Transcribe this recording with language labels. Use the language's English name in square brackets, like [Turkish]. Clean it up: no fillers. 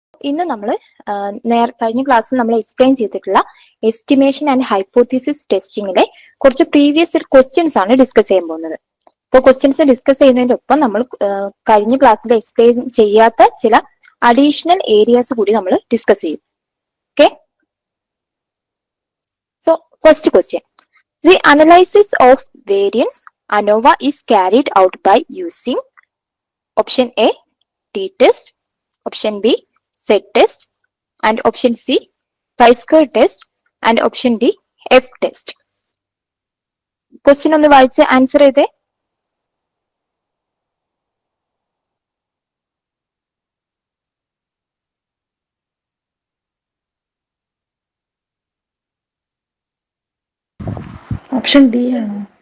[Malayalam] ഇന്ന് നമ്മൾ കഴിഞ്ഞ ക്ലാസ്സിൽ നമ്മൾ എക്സ്പ്ലെയിൻ ചെയ്തിട്ടുള്ള എസ്റ്റിമേഷൻ ആൻഡ് ഹൈപ്പോത്തിസിസ് ടെസ്റ്റിംഗിലെ കുറച്ച് പ്രീവിയസ് ക്വസ്റ്റ്യൻസ് ആണ് ഡിസ്കസ് ചെയ്യാൻ പോകുന്നത്. അപ്പോൾ ക്വസ്റ്റ്യൻസ് ഡിസ്കസ് ചെയ്യുന്നതിന്റെ ഒപ്പം നമ്മൾ കഴിഞ്ഞ ക്ലാസ്സിൽ എക്സ്പ്ലെയിൻ ചെയ്യാത്ത ചില അഡീഷണൽ ഏരിയാസ് കൂടി നമ്മൾ ഡിസ്കസ് ചെയ്യും. [English] Okay, so first question, the analysis of variance ANOVA is carried out by using option A t-test, option B z-test, and option C chi-square test, and option D f-test. [Malayalam] Question ഒന്ന് വായിച്ച് answer ചെയ്തേ. Option D ആണ്.